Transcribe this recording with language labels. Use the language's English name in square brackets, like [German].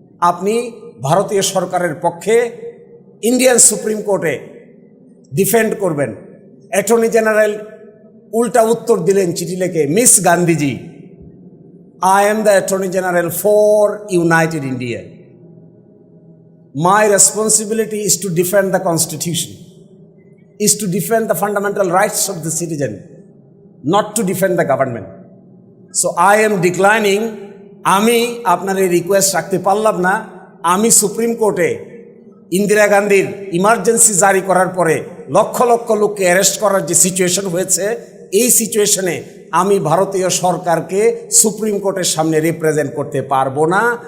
[Bangla] আপনি ভারতীয় সরকারের পক্ষে ইন্ডিয়ান সুপ্রিম কোর্টে ডিফেন্ড করবেন। অ্যাটর্নি জেনারেল উল্টা উত্তর দিলেন চিঠি লিখে, miss Gandhiji, [English] I am the Attorney General for United India. My responsibility is to defend the Constitution, is to defend the fundamental rights of the citizen, not to defend the government. So I am declining. [Bangla] আমি আপনার এই request রাখতে পারলাম না। আমি supreme কোর্টে ইন্দিরা গান্ধীর emergency জারি করার পরে লক্ষ লক্ষ লোককে অ্যারেস্ট করার যে সিচুয়েশন হয়েছে, এই সিচুয়েশনে আমি ভারতীয় সরকারকে সুপ্রিম কোর্টের সামনে রিপ্রেজেন্ট করতে পারবো না।